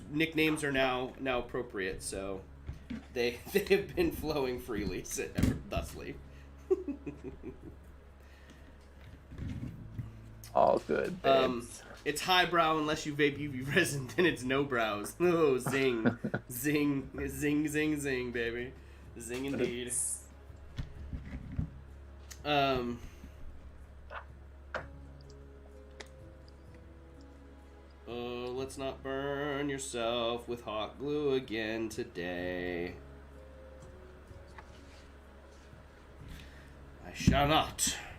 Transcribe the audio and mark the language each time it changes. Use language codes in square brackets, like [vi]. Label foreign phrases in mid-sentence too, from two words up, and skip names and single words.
[en] Nicknames are now appropriate, so they have been flowing freely thusly. All good babes. It's highbrow unless you vape UV resin, then it's no brows. Oh, zing, zing, zing, zing, zing, baby, zing indeed. Oh, let's not burn yourself with hot glue again today. I shall not.